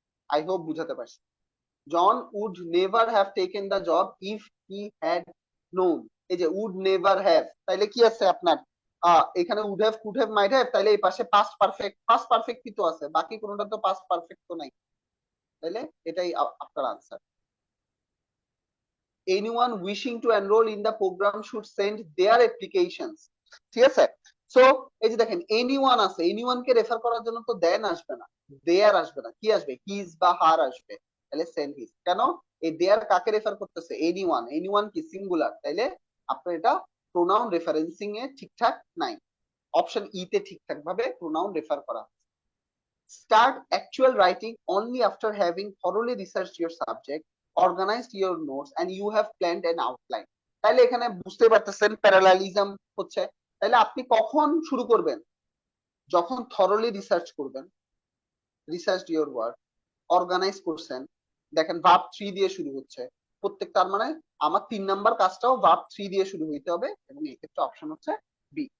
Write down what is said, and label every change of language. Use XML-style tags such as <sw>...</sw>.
<bn>I hope বুঝাতে পারছি।</bn> <en>John would never have taken the job if he had known,</en> <bn>এই যে উড নেভার হ্যাভ, তাইলে কি আছে আপনার এখানে would have, could have, might have, তাইলে এই পাশে পাস্ট পারফেক্ট, পাস্ট পারফেক্ট কি তো আছে, বাকি কোনোটা তো পাস্ট পারফেক্ট তো নাই, তাইলে এটাই আপনার answer.</bn> <en>anyone wishing to enroll in the program should send their applications,</en> <bn>ঠিক আছে? সো এই যে দেখেন এনিওয়ান আছে, এনিওয়ান কে রেফার করার জন্য তো দেন আসবে না, দেয়ার আসবে না, কি আসবে? হিজ বা হার আসবে, তাহলে সেন্ড হিজ। কেন? এই দেয়ার কাকে রেফার করতেছে? এনিওয়ান, এনিওয়ান কি সিঙ্গুলার, তাইলে আপনার এটা প্রোনাউন রেফারেন্সিং এ ঠিকঠাক নাই, অপশন ই তে ঠিকঠাক ভাবে প্রোনাউন রেফার করা।</bn> <en>Start actual writing only after having thoroughly researched your subject, organized your notes, and you have planned an outline.</en> <bn>তাহলে এখানে বুঝতে পারতেছেন প্যারালালিজম হচ্ছে, তাহলে আপনি কখন শুরু করবেন? যখন থরলি রিসার্চ করবেন,</bn> <en>research your work,</en> <bn>অর্গানাইজ করছেন, দেখেন ভার্ব 3 দিয়ে শুরু হচ্ছে প্রত্যেকটার, মানে আমার 3 নাম্বার কাজটাও ভার্ব 3 দিয়ে শুরু হইতে হবে, এবং এই ক্ষেত্রে অপশন হচ্ছে বি।</bn>